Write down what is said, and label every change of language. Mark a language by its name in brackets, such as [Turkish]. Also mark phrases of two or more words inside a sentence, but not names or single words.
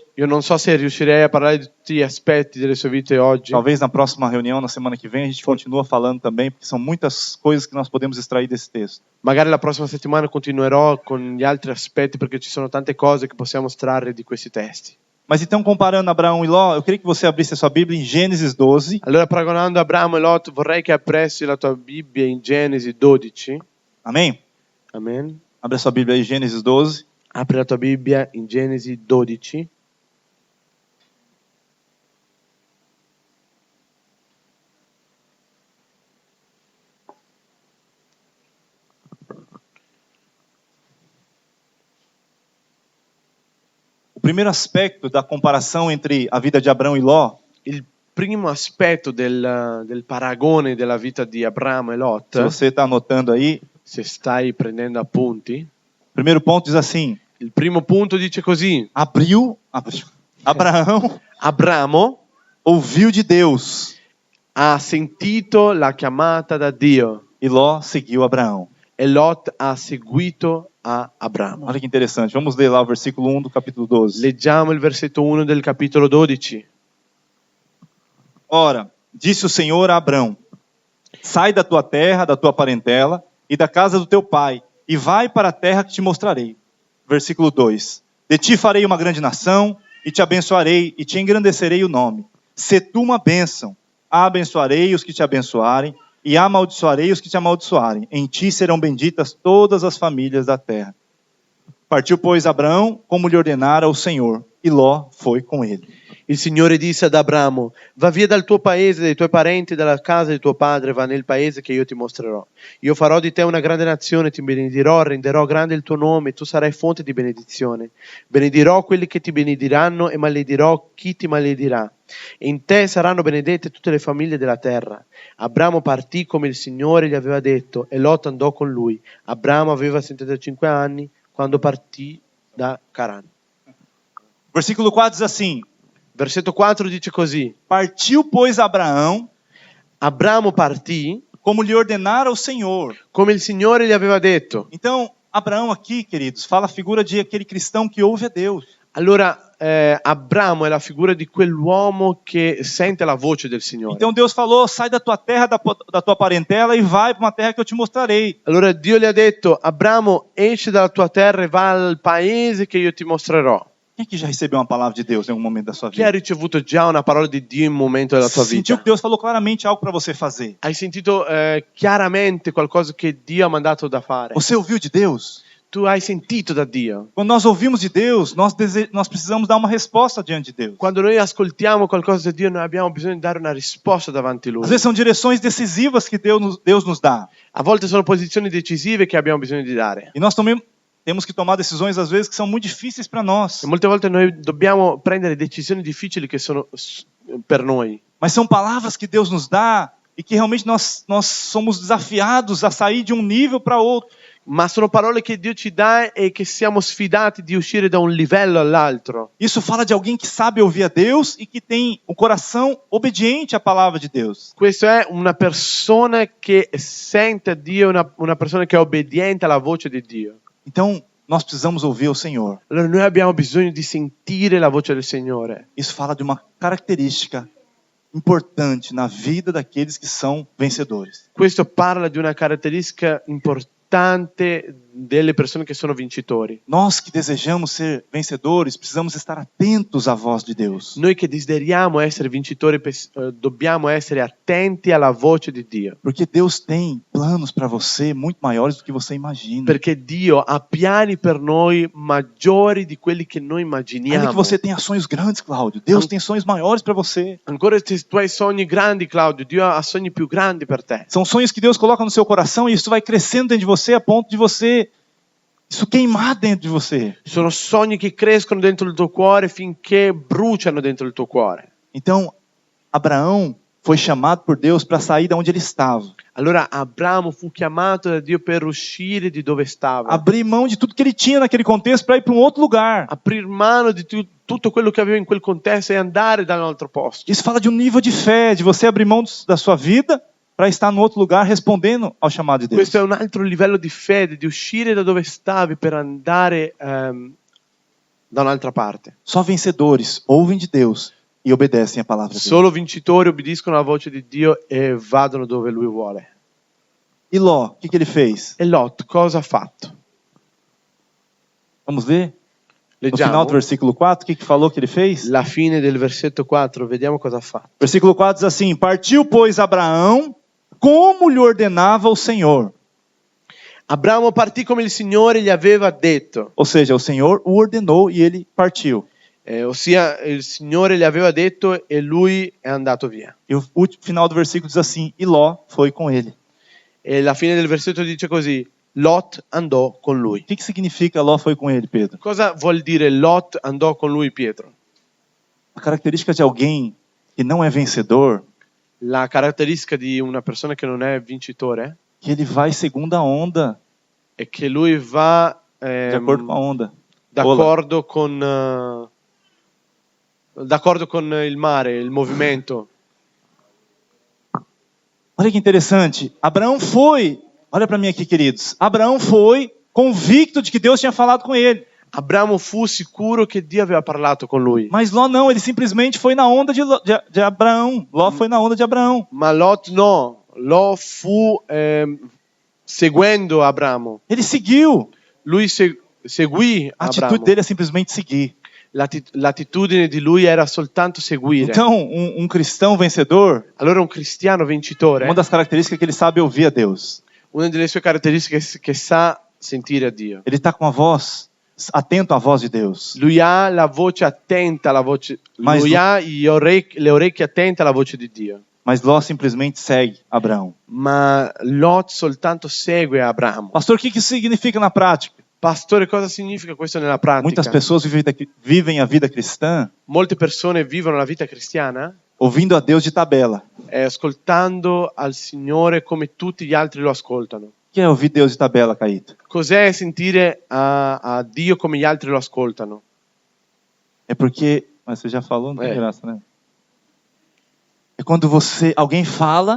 [Italian] Io non so se riuscirei a parlare di tutti gli aspetti delle sue vite oggi. [Portuguese] Talvez na próxima reunião, na semana que vem, a gente continua falando também, porque são muitas coisas que nós podemos extrair desse texto. [Italian] Magari la prossima settimana continuerò con gli altri aspetti perché ci sono tante cose che possiamo estrarre di questi testi. [Portuguese] Mas então, comparando Abraão e Ló, eu queria que você abrisse a sua Bíblia em Gênesis 12. [Italian] Allora, paragonando Abramo e Lot, vorrei che apressi la tua Bibbia in Genesi 12. [Portuguese] Amém? [Italian] Amen. [Portuguese] Abre a sua Bíblia aí, Gênesis 12. [Italian] Apri la tua Bibbia in Genesi 12. [Portuguese] O primeiro aspecto da comparação entre a vida de Abraão e Ló [Italian] Il primo aspetto del paragone della vita di Abramo e se Lot, [Portuguese] você está anotando aí, [Italian] se stai prendendo appunti, [Portuguese] o primeiro ponto diz assim: [Italian] il primo punto dice così: [Portuguese] Abraão [Italian] Abramo [Portuguese] ouviu de Deus [Italian] ha sentito la chiamata da Dio [Portuguese] e Ló seguiu Abraão. [Italian] e Lot ha seguito a Abramo. [Portuguese] Olha que interessante. Vamos ler lá o versículo 1 do capítulo 12. [Italian] Leggiamo il versetto 1 del capitolo 12. [Portuguese] Ora, disse o Senhor a Abrão: sai da tua terra, da tua parentela e da casa do teu pai, e vai para a terra que te mostrarei. Versículo 2: de ti farei uma grande nação, e te abençoarei, e te engrandecerei o nome. Se tu uma bênção, abençoarei os que te abençoarem, e amaldiçoarei os que te amaldiçoarem. Em ti serão benditas todas as famílias da terra. Partiu, pois, Abraão, como lhe ordenara o Senhor, e Ló foi com ele. [Italian] Il Signore disse ad Abramo: va via dal tuo paese, dai tuoi parenti, dalla casa di tuo padre, va nel paese che io ti mostrerò. Io farò di te una grande nazione, ti benedirò, renderò grande il tuo nome, tu sarai fonte di benedizione. Benedirò quelli che ti benediranno e maledirò chi ti maledirà. E in te saranno benedette tutte le famiglie della terra. Abramo partì come il Signore gli aveva detto e Lot andò con lui. Abramo aveva 75 anni quando partì da Caran. [Portuguese] Versículo 4 diz assim: [Italian] Versetto 4 dice così: [Portuguese] partiu, pois, Abraão, [Italian] Abramo partì [Portuguese] como lhe ordenara o Senhor. [Italian] come il Signore gli aveva detto. [Portuguese] Então, Abraão aqui, queridos, fala a figura de aquele cristão que ouve a Deus. [Italian] Allora, Abramo è la figura di quell'uomo che sente la voce del Signore. [Portuguese] Então Deus falou, sai da tua terra, da tua parentela e vai para uma terra que eu te mostrarei. [Italian] Allora Dio gli ha detto: Abramo, esci dalla tua terra e va al paese che io ti mostrerò. [Portuguese] Quem que já recebeu uma palavra de Deus em algum momento da sua [Italian] Chi ha [Portuguese] vida? [Italian] ricevuto già una parola di Dio in un momento della tua [Portuguese] Sentiu [Italian] vita? [Portuguese] que Deus falou claramente algo para você fazer. [Italian] Hai sentito chiaramente qualcosa che Dio ha mandato da fare? [Portuguese] Você ouviu de Deus? [Italian] Tu hai sentito da Dio? [Portuguese] Quando nós ouvimos de Deus, nós precisamos dar uma resposta diante de Deus. [Italian] Quando noi ascoltiamo qualcosa da Dio, noi abbiamo bisogno di dare una risposta davanti a Lui. [Portuguese] Às vezes são direções decisivas que Deus nos dá. [Italian] A volte sono posizioni decisive che abbiamo bisogno di dare. [Portuguese] E nós também temos que tomar decisões, às vezes, que são muito difíceis para nós. [Italian] E molte volte noi dobbiamo prendere decisioni difficili che sono per noi. [Portuguese] Mas são palavras que Deus nos dá e que realmente nós somos desafiados a sair de um nível para outro. [Italian] Ma sono parole che Dio ci dà e che siamo sfidati di uscire da un livello all'altro. [Portuguese] Isso fala de alguém que sabe ouvir a Deus e que tem o coração obediente à palavra de Deus. [Italian] Questo è una persona che sente Dio, una persona che è obbediente alla voce di Dio. [Portuguese] Então, nós precisamos ouvir o Senhor. [Italian] Allora noi abbiamo bisogno di sentire la voce del Signore. [Portuguese] Isso fala de uma característica importante na vida daqueles que são vencedores. [Italian] Questo parla di una caratteristica importante delle persone che sono vincitori. [Portuguese] Nós que desejamos ser vencedores, precisamos estar atentos à voz de Deus. [Italian] Noi che desideriamo essere vincitori dobbiamo essere attenti alla voce di Dio. [Portuguese] Porque Deus tem planos para você muito maiores do que você imagina. [Italian] Perché Dio ha piani per noi maggiori di quelli che noi [Portuguese] Ainda [Italian] immaginiamo. [Portuguese] que você tenha sonhos grandes, Cláudio, Deus tem sonhos maiores para você. [Italian] Ancora se tu hai sogni grandi, Claudio, Dio ha sogni più grandi per te. [Portuguese] São sonhos que Deus coloca no seu coração e isso vai crescendo dentro de você a ponto de você isso queimar dentro de você. [Italian] Sono sogni che crescono dentro il tuo cuore finché bruciano dentro il tuo cuore. [Portuguese] Então, Abraão foi chamado por Deus para sair de onde ele estava. [Italian] Allora Abramo fu chiamato da Dio per uscire di dove stava. [Portuguese] Abrir mão de tudo que ele tinha naquele contexto para ir para um outro lugar. [Italian] Aprir mano di tutto quello che aveva in quel contesto e andare da un altro posto. [Portuguese] Isso fala de um nível de fé, de você abrir mão da sua vida para estar no outro lugar respondendo ao chamado de Deus. [Italian] Questo è un altro livello di fede, di uscire da dove stavi per andare da un'altra parte. [Portuguese] Só vencedores ouvem de Deus e obedecem a palavra de Deus. [Italian] Solo vincitori obbediscono alla voce di Dio e vadano dove Lui vuole. [Portuguese] E Ló, o que ele fez? [Italian] E Lot cosa ha fatto? [Portuguese] Vamos ler? No [Italian] Leggiamo [Portuguese] final do versículo 4, o que falou que ele fez? [Italian] la fine del versetto 4, vediamo cosa ha fatto. [Portuguese] Versículo 4 diz assim: Partiu, pois, Abraão, como lhe ordenava o Senhor. [Italian] Abramo partì come il Signore gli aveva detto. [Portuguese] Ou seja, o Senhor o ordenou e ele partiu. [Italian] Ossia il Signore gli aveva detto e lui è andato via. [Portuguese] E o final do versículo diz assim: E Ló foi com ele. [Italian] E la fine del versetto dice così: Lot andò con lui. [Portuguese] O que significa Ló foi com ele, Pedro? [Italian] Cosa vuol dire Lot andò con lui, Pietro? [Portuguese] A característica de alguém que não é vencedor, [Italian] La caratteristica di una persona che non è vincitore [Portuguese] que ele vai segundo a onda, [Italian] è che lui va [Portuguese] de acordo com a onda. [Italian] d'accordo con il mare, il movimento. [Portuguese] Olha que interessante. Abraão foi, olha para mim aqui, queridos. Abraão foi convicto de que Deus tinha falado com ele. Abramo fu sicuro che Dio aveva parlato con lui. Mas Ló não, ele simplesmente foi na onda de Abraão. Ló foi na onda de Abraão. [Italian] Ma Lot no, Lot fu seguendo Abramo. [Portuguese] Ele seguiu. [Italian] Lui seguì [Portuguese] A atitude [Italian] Abramo. [Portuguese] dele é simplesmente seguir. [Italian] L'attitudine di lui era soltanto seguire. [Portuguese] Então, um cristão vencedor, [Italian] Allora un cristiano vincitore, [Portuguese] uma das características é que ele sabe ouvir a Deus. [Italian] una delle sue caratteristiche è che sa sentire a Dio. [Portuguese] Ele está com a voz, atento à voz de Deus. [Italian] Lui ha la voce attenta alla voce, [Portuguese] Mas [Italian] lui lo- ha le orecchie attente alla voce di Dio. [Portuguese] Mas Ló simplesmente segue Abraão. [Italian] Ma Lot soltanto segue Abramo. [Portuguese] Pastor, o que isso significa na prática? [Italian] Pastore, cosa significa questo nella pratica? [Portuguese] Muitas pessoas vivem a vida cristã [Italian] Molte persone vivono la vita cristiana [Portuguese] ouvindo a Deus de tabela. [Italian] ascoltando al Signore come tutti gli altri lo ascoltano. [Portuguese] O que é ouvir Deus de tabela, Caíto? [Italian] Cos'è sentire a Dio come gli altri lo ascoltano? [Portuguese] É porque, mas você já falou, não tem [Italian] É. [Portuguese] graça, né? É quando alguém fala,